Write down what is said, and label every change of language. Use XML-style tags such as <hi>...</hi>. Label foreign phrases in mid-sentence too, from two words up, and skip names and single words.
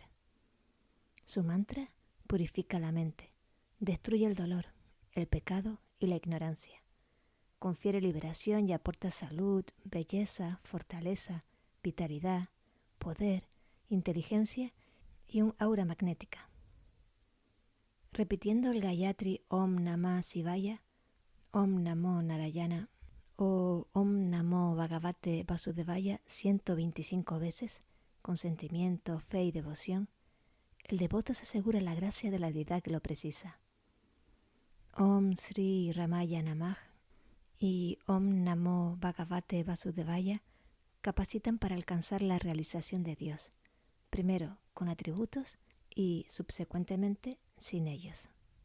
<es>Su mantra purifica la mente, destruye el dolor, el pecado y la ignorancia. Confiere liberación y aporta salud, belleza, fortaleza, vitalidad, poder, inteligencia y un aura magnética. Repitiendo el Gayatri</es> <sa>ॐ नमः शिवाय, ॐ नमो नारायण</sa> <es>o</es> <sa>ॐ नमो भगवते वासुदेवाय</sa> <es>125 veces, con sentimiento, fe y devoción, el devoto se asegura la gracia de la deidad que lo precisa.</es> <sa>ॐ श्री रामाय नमः</sa> <es>y</es> <sa>ॐ नमो भगवते वासुदेवाय</sa> <es>capacitan para alcanzar la realización de Dios, primero con atributos y subsecuentemente sin ellos.</es>